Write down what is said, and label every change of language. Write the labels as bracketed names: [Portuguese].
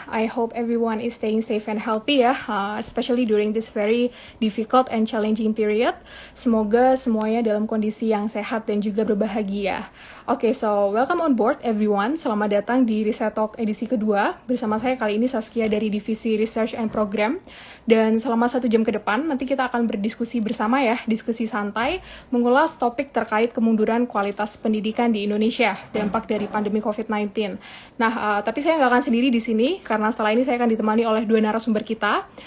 [English] I hope everyone is staying safe and healthy ya, especially during this very difficult and challenging period. [Indonesian] Semoga semuanya dalam kondisi yang sehat dan juga berbahagia. [English] Oke, so welcome on board everyone. [Indonesian] Selamat datang di Riset Talk edisi kedua. Bersama saya kali ini Saskia dari Divisi Research and Program. Dan selama 1 jam ke depan, nanti kita akan berdiskusi bersama ya, diskusi santai, mengulas topik terkait kemunduran kualitas pendidikan di Indonesia, dampak dari pandemi COVID-19. Nah, tapi saya nggak akan sendiri di sini, karena setelah ini saya akan ditemani oleh 2 narasumber kita.